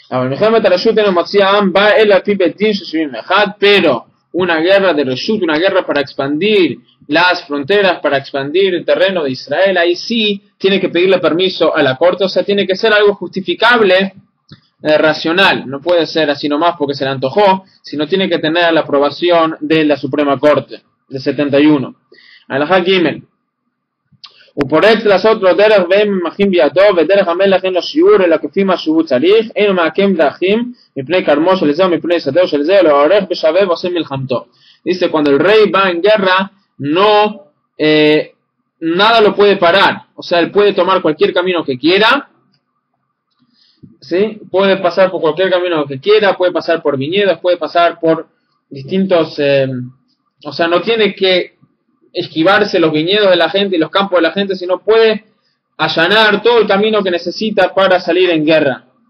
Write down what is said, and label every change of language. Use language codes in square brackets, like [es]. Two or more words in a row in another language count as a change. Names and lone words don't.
[es] Pero una guerra de reshut, una guerra para expandir las fronteras, para expandir el terreno de Israel, ahí sí tiene que pedirle permiso a la corte, o sea, tiene que ser algo justificable, racional, no puede ser así nomás porque se le antojó, sino tiene que tener la aprobación de la Suprema Corte, de 71. [he] הלכה גימל. ופורץ לעשות לו דרך והם ממחים בידו ודרך המלך אין לו שיעור אלא כפי מה שהוא צריך אין מעקם דרכים מפני כרמו של זה ומפני שדהו של זה אלא עורך בשווה ועושה מלחמתו. [es] Dice, cuando el rey va en guerra no nada lo puede parar, o sea, él puede tomar cualquier camino que quiera, ¿sí? Puede pasar por cualquier camino que quiera, puede pasar por viñedos, puede pasar por distintos o sea, no tiene que esquivarse los viñedos de la gente y los campos de la gente, sino puede allanar todo el camino que necesita para salir en guerra.